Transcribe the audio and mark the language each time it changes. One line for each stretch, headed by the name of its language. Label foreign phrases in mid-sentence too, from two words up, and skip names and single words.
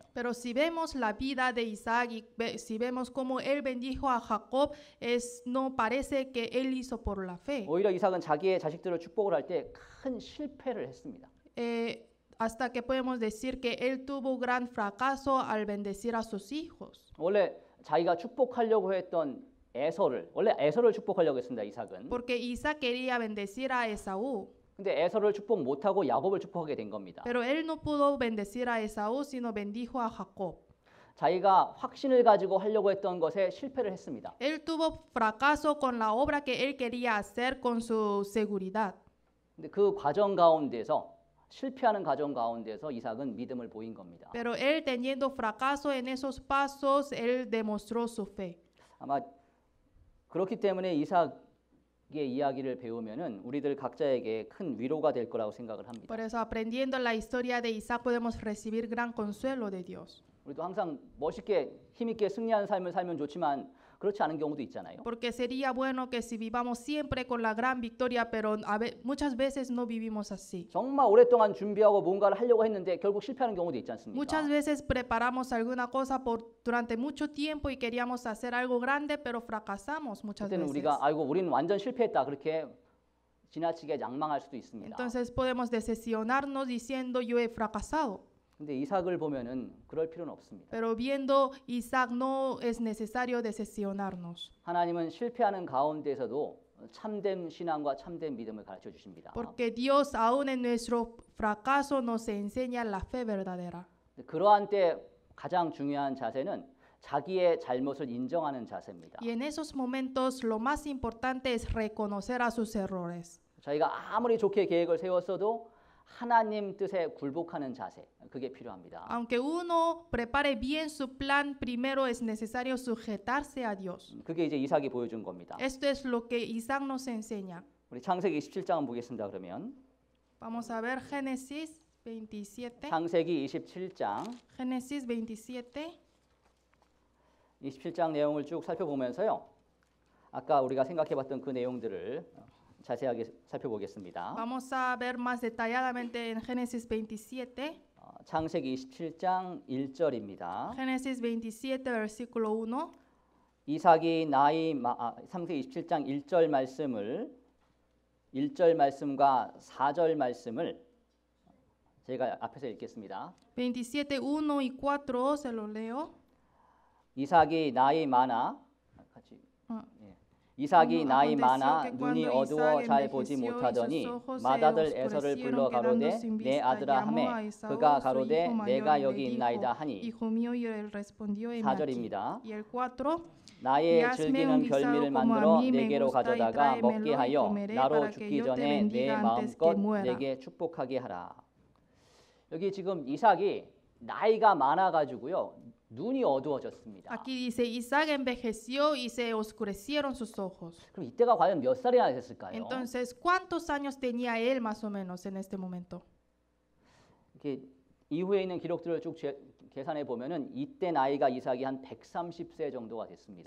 Spanish: Pero si vemos la vida de Isaac y si vemos cómo él bendijo a Jacob, no parece que él hizo por la fe.
Korean: 오히려 이삭은 자기의 자식들을 축복을 할 때 큰 실패를 했습니다.
Spanish: Hasta que podemos decir que él tuvo gran fracaso al bendecir a sus hijos.
Korean: 원래 자기가 축복하려고 했던 원래 에서를 축복하려고 했습니다. 이삭은.
Spanish: Porque Isaac quería bendecir a Esaú,
Korean: 근데 에서를 축복 못하고 야곱을 축복하게 된 겁니다.
Spanish: pero él no pudo bendecir a Esaú, sino bendijo a Jacob.
Korean: 자기가 확신을 가지고 하려고 했던 것에 실패를 했습니다.
Spanish: Él tuvo fracaso con la obra que él quería hacer con su seguridad.
Korean: 근데 그 과정 가운데서 실패하는 과정 가운데서 이삭은 믿음을 보인 겁니다.
Spanish: Pero él teniendo fracaso en esos pasos, él demostró su fe.
Korean: 아마 그렇기 때문에 이삭의 이야기를 배우면은 우리들 각자에게 큰 위로가 될 거라고 생각을 합니다.
Spanish: Por eso aprendiendo la historia de Isaac podemos recibir gran consuelo de Dios.
Korean: 우리도 항상 멋있게 힘있게 승리하는 삶을 살면 좋지만 그렇지 않은 경우도 있잖아요.
Spanish: Porque sería bueno que si vivamos siempre con la gran victoria, pero muchas veces no vivimos así.
Korean: 정말 오랫동안 준비하고 뭔가를 하려고 했는데 결국 실패하는 경우도 있지 않습니까?
Spanish: Muchas veces preparamos alguna cosa durante mucho tiempo y queríamos hacer algo grande, pero fracasamos muchas
Korean: 그때는
Spanish: veces.
Korean: 우리가 아이고 우리는 완전 실패했다 그렇게 지나치게 양망할 수도 있습니다.
Spanish: Entonces podemos decepcionarnos diciendo yo he fracasado.
Korean: 근데 이삭을 보면은 그럴 필요는 없습니다.
Spanish: Pero viendo Isaac no es necesario decepcionarnos.
Korean: 하나님은 실패하는 가운데서도 참된 신앙과 참된 믿음을 가르쳐 주십니다.
Spanish: Porque Dios aún en nuestro fracaso nos enseña la fe verdadera.
Korean: 그러한 때 가장 중요한 자세는 자기의 잘못을 인정하는 자세입니다.
Spanish: Y en esos momentos lo más importante es reconocer a sus errores.
Korean: 저희가 아무리 좋게 계획을 세웠어도 하나님 뜻에 굴복하는 자세 그게 필요합니다.
Spanish: Aunque uno prepare bien su plan, primero es necesario sujetarse a Dios.
Korean: 그게 이제 이삭이 보여준 겁니다.
Spanish: Esto es lo que Isaac nos enseña.
Korean: 우리 창세기 27장 보겠습니다. 그러면
Spanish: Vamos a ver Génesis 27.
Korean: 창세기 27장
Spanish: Génesis 27.
Korean: 27장 내용을 쭉 살펴보면서요. 아까 우리가 생각해봤던 그 내용들을 자세하게 살펴보겠습니다.
Spanish: Vamos a ver más detalladamente en Génesis 27.
Korean: 창세기 27장 1절입니다.
Spanish: Génesis 27, versículo 1.
Korean: 이삭이 창세기 27장 1절 말씀을 1절 말씀과 4절 말씀을 제가 앞에서 읽겠습니다.
Spanish: 27, 1 y 4 se lo leo.
Korean: 이삭이 나이 많아 이삭이 나이 많아 눈이 어두워 잘 보지 못하더니 마다들 에서를 불러 가로되 내 아들아 하매 그가 가로되 내가 여기 있나이다 하니 4절입니다. 나의 즐기는 별미를 만들어 내게로 가져다가 먹게 하여 나로 죽기 전에 내 마음껏 내게 축복하게 하라. 여기 지금 이삭이 나이가 많아가지고요. 눈이 어두워졌습니다.
Spanish: Aquí dice Isaac envejeció y se oscurecieron sus ojos.
Korean: 그럼 이때가 과연 몇 살이나 됐을까요?
Spanish: Entonces, ¿cuántos años tenía él más o menos en este momento?
Korean: 이렇게 이후에 있는 기록들을 쭉 계산해 보면은 이때 나이가 이삭이 한 130세 정도가 됐습니다.